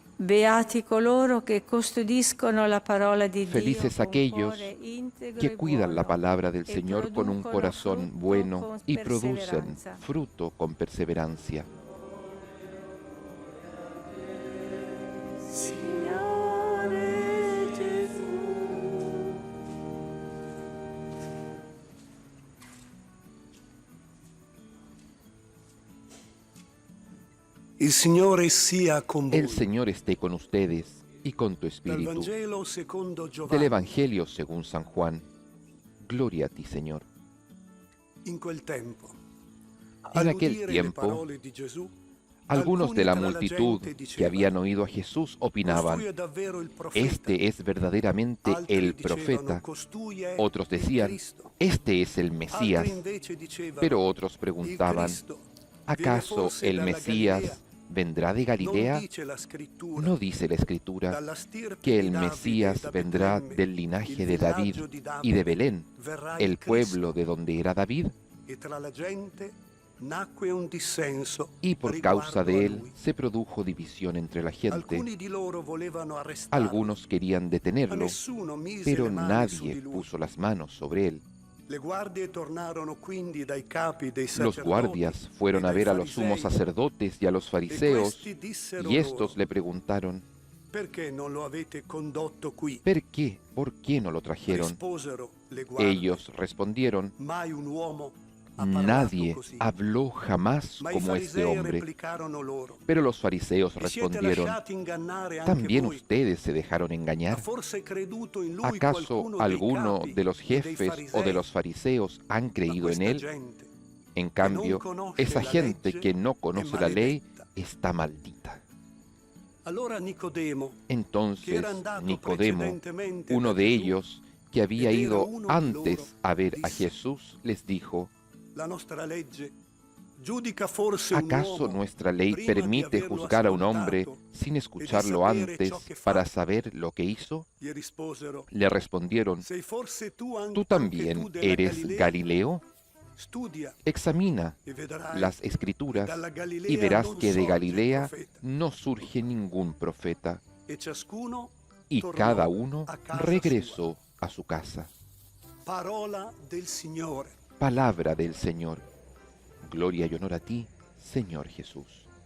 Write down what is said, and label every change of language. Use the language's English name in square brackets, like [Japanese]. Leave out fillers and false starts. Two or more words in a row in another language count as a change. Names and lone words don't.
[Italian] Beati coloro che custodiscono la parola di Dio [Spanish] Felices [Italian] con [Spanish] aquellos [Italian] cuore integro [Spanish] que [Italian] e [Spanish] cuidan la [Italian] buono, [Spanish] palabra del [Italian] e [Spanish] Señor con un [Italian] producono [Spanish] corazón [Italian] frutto [Spanish] bueno [Italian] con [Spanish] y producen [Italian] perseveranza. [Spanish] fruto con perseverancia. [Italian] Signore Gesù. Il Signore sia con voi. [Spanish] El Señor esté con ustedes y con tu [Italian] Dal [Spanish] espíritu. [Italian] Vangelo secondo [Spanish] Del [Italian] Giovanni. [Spanish] Evangelio según San Juan. Gloria a ti, Señor. [Italian] In quel tempo, [Spanish] En aquel [Italian] all'udire le [Spanish] tiempo, [Italian] parole di Gesù, [Spanish] algunos de la [Italian] alcuni tra [Spanish] multitud [Italian] gente [Spanish] que [Italian] dicevano, [Spanish] habían oído a Jesús opinaban: [Italian] "Costui è davvero il profeta". [Spanish] este es verdaderamente [Italian] Altri [Spanish] el [Italian] dicevano, [Spanish] profeta. [Italian] "Costui è [Spanish] Otros [Italian] il [Spanish] decían: [Italian] Cristo". [Spanish] este es el Mesías. [Italian] Altri invece dicevano, [Spanish] Pero otros [Italian] "Il [Spanish] preguntaban: [Italian] Cristo viene [Spanish] ¿acaso [Italian] forse [Spanish] el [Italian] dalla [Spanish] Mesías [Italian] Galilea?". [Spanish] vendrá de [Italian] Non [Spanish] Galilea? [Italian] dice la scrittura, [Spanish] ¿No dice la Escritura [Italian] dalla stirpe [Spanish] que [Italian] di [Spanish] el [Italian] Davide e [Spanish] Mesías [Italian] da [Spanish] vendrá [Italian] Betlemme, [Spanish] del linaje [Italian] il [Spanish] de David [Italian] villaggio di [Spanish] y [Italian] Davide, [Spanish] de Belén, [Italian] verrà [Spanish] el [Italian] il Cristo? [Spanish] pueblo de donde era David? [Italian] E tra la gente nacque un dissenso [Spanish] Y por [Italian] riguardo [Spanish] causa [Italian] a [Spanish] de él [Italian] lui. [Spanish] se produjo división entre la gente. [Italian] Alcuni di loro volevano arrestarlo, [Spanish] Algunos querían [Italian] ma [Spanish] detenerlo, [Italian] nessuno mise [Spanish] pero [Italian] le mani su [Spanish] nadie [Italian] di lui. [Spanish] puso las manos sobre él. [Italian] Le guardie tornarono quindi dai capi dei [Spanish] Los [Italian] sacerdoti [Spanish] guardias fueron [Italian] e [Spanish] a [Italian] dai [Spanish] ver a los sumos [Italian] farisei, [Spanish] sacerdotes y a los [Italian] e [Spanish] fariseos, [Italian] questi dissero [Spanish] y estos [Italian] loro, [Spanish] le preguntaron: [Italian] perché non lo avete condotto qui? [Spanish] ¿por qué no lo trajeron? [Italian] Risposero le guardie, [Spanish] Ellos respondieron: [Italian] mai un uomo ha parlato [Spanish] nadie [Italian] così. [Spanish] habló jamás [Italian] Ma i [Spanish] como este [Italian] farisei [Spanish] hombre. [Italian] replicarono loro, [Spanish] Pero los fariseos [Italian] vi siete [Spanish] respondieron: [Italian] lasciati ingannare anche [Spanish] ¿también [Italian] voi? [Spanish] ustedes se dejaron [Italian] Ha [Spanish] engañar? [Italian] forse creduto in lui [Spanish] ¿Acaso [Italian] qualcuno dei [Spanish] alguno [Italian] capi [Spanish] de los [Italian] e dei [Spanish] jefes o de [Italian] farisei? [Spanish] los fariseos han [Italian] Ma [Spanish] creído en [Italian] questa [Spanish] él? [Italian] gente [Spanish] En [Italian] che non [Spanish] cambio, [Italian] conosce [Spanish] esa [Italian] la [Spanish] gente [Italian] legge [Spanish] que no [Italian] è [Spanish] conoce la ley [Italian] maledetta. [Spanish] está maldita. [Italian] Allora Nicodemo, che [Spanish] Entonces [Italian] era andato [Spanish] Nicodemo, [Italian] precedentemente [Spanish] uno [Italian] da [Spanish] de [Italian] Gesù, [Spanish] ellos que había [Italian] ed era [Spanish] ido [Italian] uno di [Spanish] antes [Italian] loro, [Spanish] a ver a [Italian] disse: [Spanish] Jesús, les dijo: [Italian] la nostra legge giudica forse un [Spanish] ¿acaso [Italian] uomo [Spanish] nuestra ley [Italian] prima di [Spanish] permite [Italian] averlo [Spanish] juzgar a un hombre [Italian] ascoltato [Spanish] sin [Italian] e di [Spanish] escucharlo [Italian] sapere [Spanish] antes [Italian] ciò che fa? [Spanish] para saber lo que hizo? [Italian] Gli risposero: [Spanish] Le respondieron: [Italian] sei forse tu [Spanish] ¿tú [Italian] anche tu [Spanish] también [Italian] della [Spanish] eres [Italian] Galilea? [Spanish] Galileo? [Italian] Studia [Spanish] Examina [Italian] e vedrai [Spanish] las [Italian] che [Spanish] escrituras [Italian] dalla Galilea [Spanish] y verás [Italian] non [Spanish] que de [Italian] sorge [Spanish] Galilea [Italian] profeta. [Spanish] no surge ningún profeta. [Italian] E ciascuno [Spanish] Y [Italian] tornò [Spanish] cada uno [Italian] a casa [Spanish] regresó a su casa. [Italian] sua. Parola del Signore. [Spanish] Palabra del Señor. Gloria y honor a ti, Señor Jesús.